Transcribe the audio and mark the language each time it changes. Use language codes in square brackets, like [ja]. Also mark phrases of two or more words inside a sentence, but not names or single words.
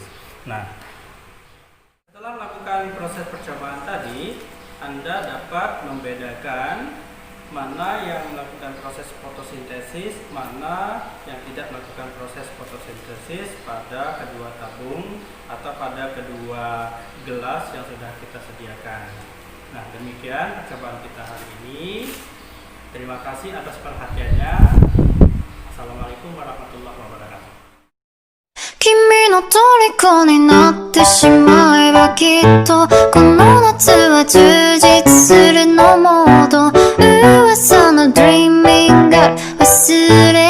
[id] Nah, setelah melakukan proses percobaan tadi, Anda dapat membedakan mana yang melakukan proses fotosintesis, mana yang tidak melakukan proses fotosintesis pada kedua tabung atau pada kedua gelas yang sudah kita sediakan. Nah, demikian percobaan kita hari ini. Terima kasih atas perhatiannya. [ar] السلام عليكم ورحمة الله وبركاته. [ja] 君の虜になってしまえばきっとこの夏は充実するのモード噂の Dreaming が忘れ